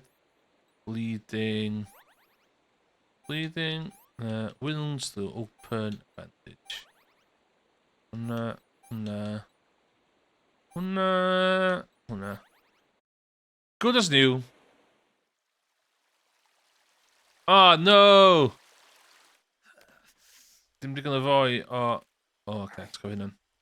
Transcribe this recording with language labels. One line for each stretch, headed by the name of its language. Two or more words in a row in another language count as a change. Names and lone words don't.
English: Bleeding. Bleeding. Wounds to open bandage. Una. Good as new. Oh no!
Welsh: Dim digon o foi o...
English: Oh, okay, let's go in then.